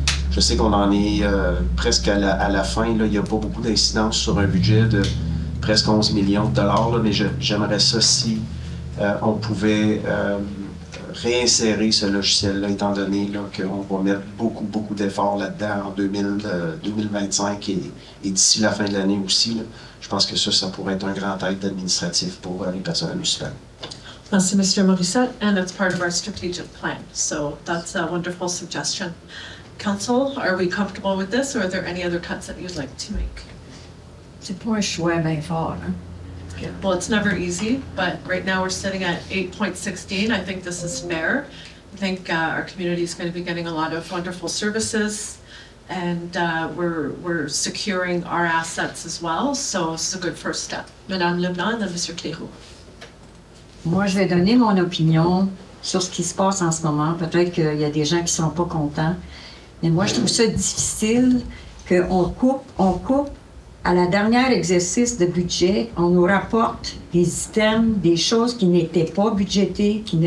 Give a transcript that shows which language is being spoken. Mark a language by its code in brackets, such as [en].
[fr] Je sais qu'on en est presque à la fin. Là. Il n'y a pas beaucoup d'incidence sur un budget de presque 11 millions de dollars, là, mais j'aimerais ça si on pouvait réinsérer ce logiciel-là, étant donné qu'on va mettre beaucoup d'efforts là-dedans en 2025 et d'ici la fin de l'année aussi. Là. Je pense que ça pourrait être un grand aide administratif pour les personnels municipales. Merci, Mr. [en] Morissette, and it's part of our strategic plan. So that's a wonderful suggestion. Council, are we comfortable with this, or are there any other cuts that you'd like to make? [fr] C'est pas un choix bien fort, hein? [en] Well, it's never easy, but right now we're sitting at 8.16. I think this is fair. I think our community is going to be getting a lot of wonderful services, and we're securing our assets as well. So this is a good first step. Madame Leblanc and Mr. Cléroux. [fr] Moi, je vais donner mon opinion sur ce qui se passe en ce moment. Peut-être qu'il y a des gens qui ne sont pas contents. Mais moi, je trouve ça difficile qu'on coupe à la dernière exercice de budget, on nous rapporte des items, des choses qui n'étaient pas budgétées.